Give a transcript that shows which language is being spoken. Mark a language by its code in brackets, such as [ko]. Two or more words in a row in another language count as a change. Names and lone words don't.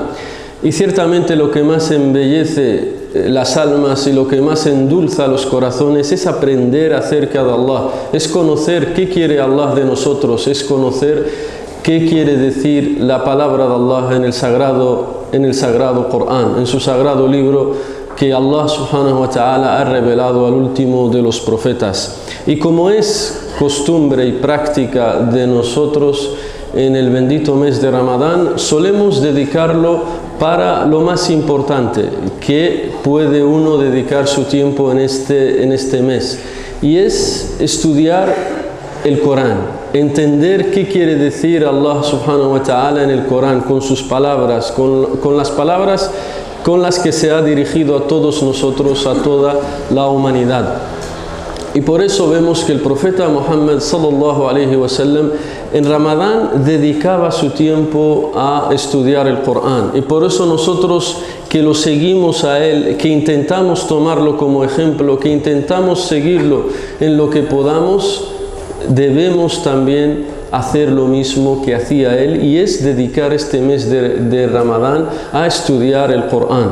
[es] Y ciertamente lo que más embellece las almas y lo que más endulza los corazones es aprender acerca de Allah, es conocer qué quiere Allah de nosotros, es conocer qué quiere decir la palabra de Allah en el sagrado Corán, en su sagrado libro que Allah [ar] سبحانه وتعالى [es] ha revelado al último de los profetas. Y como es costumbre y práctica de nosotros, en el bendito mes de Ramadán solemos dedicarlo para lo más importante que puede uno dedicar su tiempo en este mes, y es estudiar el Corán, entender qué quiere decir Allah [ar] سبحانه وتعالى [es] en el Corán, con sus palabras, con las palabras con las que se ha dirigido a todos nosotros, a toda la humanidad. Y por eso vemos que el profeta Muhammad [ar] صلى الله عليه وسلم [es] en Ramadán dedicaba su tiempo a estudiar el Corán. Y por eso nosotros que lo seguimos a él, que intentamos tomarlo como ejemplo, que intentamos seguirlo en lo que podamos, debemos también hacer lo mismo que hacía él, y es dedicar este mes de Ramadán a estudiar el Corán.